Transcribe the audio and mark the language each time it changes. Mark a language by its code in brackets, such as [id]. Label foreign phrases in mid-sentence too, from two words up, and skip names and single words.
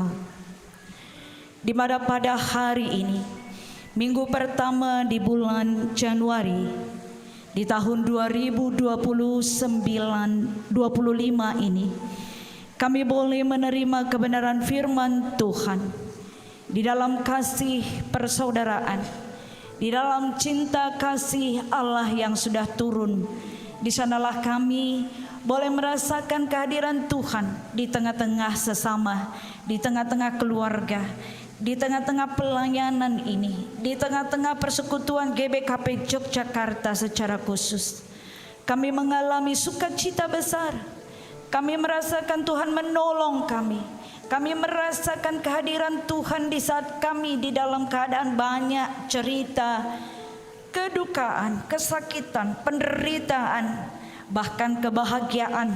[id] Di mana pada hari ini, minggu pertama di bulan Januari, di tahun 2025 ini, kami boleh menerima kebenaran firman Tuhan di dalam kasih persaudaraan, di dalam cinta kasih Allah yang sudah turun. Di sanalah kami boleh merasakan kehadiran Tuhan di tengah-tengah sesama, di tengah-tengah keluarga, di tengah-tengah pelayanan ini, di tengah-tengah persekutuan GBKP Yogyakarta secara khusus. Kami mengalami sukacita besar. Kami merasakan Tuhan menolong kami. Kami merasakan kehadiran Tuhan di saat kami di dalam keadaan banyak cerita, kedukaan, kesakitan, penderitaan, bahkan kebahagiaan.